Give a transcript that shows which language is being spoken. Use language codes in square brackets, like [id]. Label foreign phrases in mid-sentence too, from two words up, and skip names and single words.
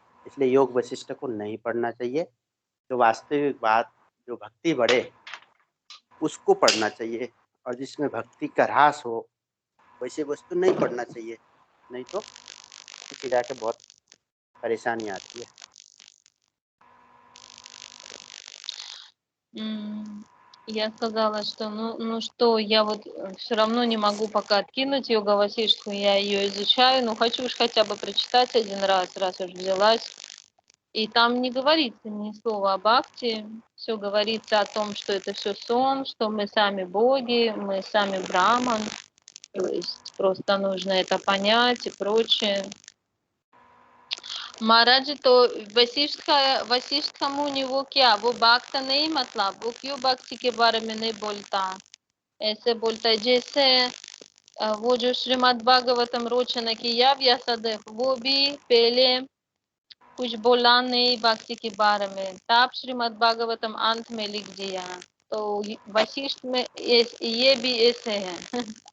[hi] इसलिए योग वशिष्ठ को नहीं पढ़ना चाहिए। तो वास्तविक बात जो भक्ति बढ़े उसको पढ़ना चाहिए, और जिसमें भक्ति का ह्रास हो वैसे वस्तु नहीं पढ़ना चाहिए, नहीं तो पीछे जाके बहुत परेशानी आती है। [ru] Я сказала, что ну что, я вот все равно не могу пока откинуть Йога Васиштху, я ее изучаю, но хочу уж хотя бы прочитать один раз уж взялась. И там не говорится ни слова о бхакти, все говорится о том, что это все сон, что мы сами боги, мы сами браман, то есть просто нужно это понять и прочее. [hi] महाराज तो वशिष्ठ मुनि वो क्या, वो भक्त नहीं, मतलब वो क्यों भक्ति के बारे में नहीं बोलता, ऐसे बोलता है जैसे वो जो श्रीमद् भागवतम रोचना किया व्यासदेव, वो भी पहले कुछ बोला नहीं भक्ति के बारे में, तब श्रीमद् भागवतम अंत में लिख दिया, तो वशिष्ठ में ये भी ऐसे है।